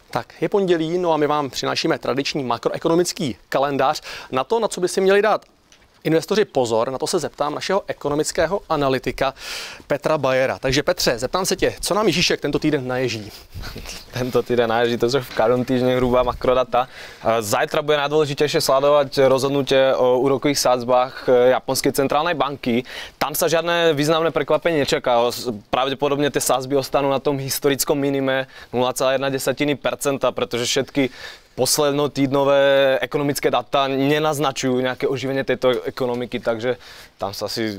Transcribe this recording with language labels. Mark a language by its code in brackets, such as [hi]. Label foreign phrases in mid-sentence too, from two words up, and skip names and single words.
[cs] Tak, je pondělí, no a my vám přinášíme tradiční makroekonomický kalendář. Na to, na co by si měli dát investoři pozor, na to se zeptám našeho ekonomického analytika Petra Bajera. Takže Petře, zeptám se tě, co nám Ježíšek tento týden naježí? Tento týden naježí, to jsou [sk] v každom týždni [cs] hrubá makrodata. [sk] Zajtra bude najdôležitejšie sledovať rozhodnutie o úrokových sadzbách Japonskej centrálnej banky. Tam sa žiadne významné prekvapenie nečaká. Pravdepodobne tie sadzby ostanú na tom historickom minime 0,1%, pretože všetky poslednotýdnové ekonomické data nenaznačujú nejaké oživenie tejto ekonomiky, takže tam sa asi...